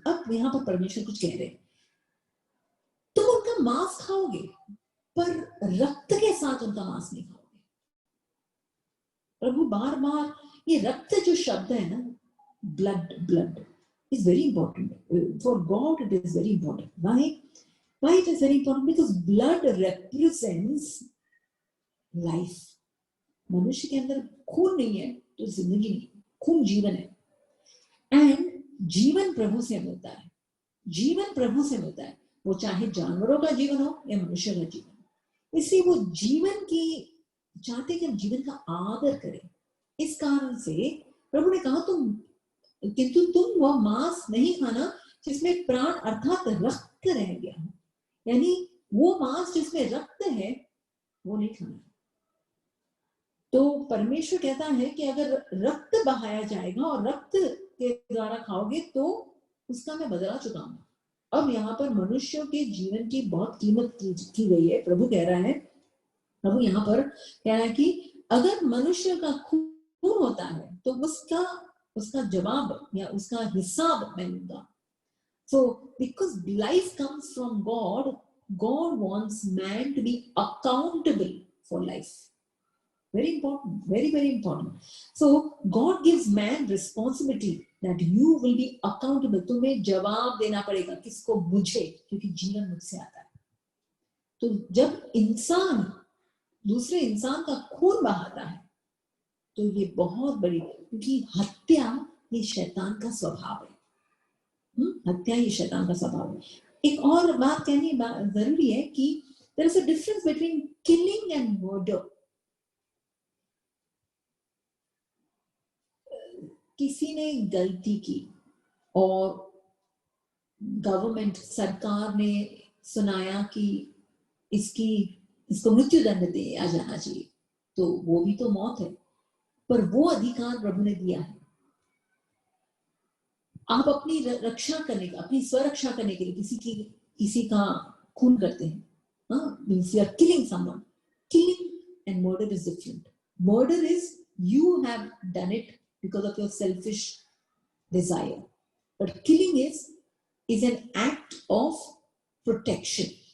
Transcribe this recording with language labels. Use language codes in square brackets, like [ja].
[hi] अब यहाँ पर परमेश्वर कुछ कह रहे, तुम उनका मांस खाओगे, पर रक्त के साथ उनका मांस नहीं खाओगे। प्रभु बार बार ये रक्त जो शब्द है ना, blood [en] is very important for God. It is very important. Why it is very important? Because blood represents life. [hi] मनुष्य के अंदर खून नहीं है तो जिंदगी नहीं, खून जीवन है। एंड जीवन प्रभु से मिलता है, जीवन प्रभु से मिलता है, वो चाहे जानवरों का जीवन हो या मनुष्य का जीवन। इसलिए वो जीवन की चाहते कि हम जीवन का आदर करें। इस कारण से प्रभु ने कहा किंतु तुम वह मांस नहीं खाना जिसमें प्राण अर्थात रक्त रह गया, यानी वो मांस जिसमें रक्त है वो नहीं खाना। तो परमेश्वर कहता है कि अगर रक्त बहाया जाएगा और रक्त के द्वारा खाओगे तो उसका मैं बदला चुकाऊंगा। अब यहाँ पर मनुष्यों के जीवन की बहुत कीमत की गई है। प्रभु कह रहा है, प्रभु यहाँ पर कह रहा है कि अगर मनुष्य का खून होता है तो उसका जवाब या उसका हिसाब मैं लूंगा। [en] So because life comes from God, God wants man to be accountable for life. Very important, very, very important. So God gives man responsibility that you will be accountable. [hi] तुम्हें जवाब देना पड़ेगा, किसको? मुझे, क्योंकि जीवन मुझसे आता है। तो जब इंसान दूसरे इंसान का खून बहाता है तो ये बहुत बड़ी, क्योंकि हत्या ये शैतान का स्वभाव है। हत्या ये शैतान का स्वभाव है। एक और बात कहनी जरूरी है कि [en] there is a difference between killing and murder. [hi] किसी ने गलती की और गवर्नमेंट, सरकार ने सुनाया कि इसको मृत्यु दंड दिया जाना चाहिए, तो वो भी तो मौत है, पर वो अधिकार प्रभु ने दिया है। आप अपनी रक्षा करने का, अपनी स्वरक्षा करने के लिए किसी का खून करते हैं, [en] means you are killing someone. Killing and murder is different. Murder is you have done it because of your selfish desire, but killing is an act of protection.